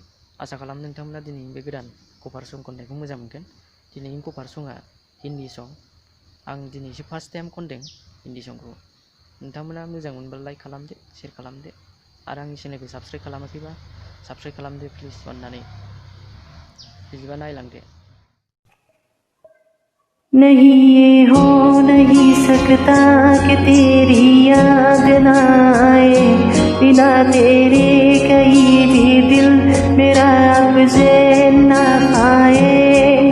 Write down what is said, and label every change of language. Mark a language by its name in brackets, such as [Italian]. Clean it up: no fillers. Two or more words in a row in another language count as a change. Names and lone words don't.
[Bodo] आसा खालामो नोंथांमोना दिनैनि बे गोदान कभार सं खननायखौ मोजां मोनगोन। दिनैनि कभार सङा हिन्दी सं। आं दिनैसो [English] first time [Bodo] खनदों हिन्दी संखौ। नोंथांमोना मोजां मोनबा लाइक खालामदो, शेयार खालामदो, आरो आंनि चेनेलखौ साबस्क्राइब खालामाखैबा साबस्क्राइब खालामदो प्लिज अननानै। बिदिबा नायलांदो। [Hindi] नहीं ये हो नहीं सकता कि तेरी याद न आए, बिना तेरे कहीं भी दिल मेरा अब चैन न पाए।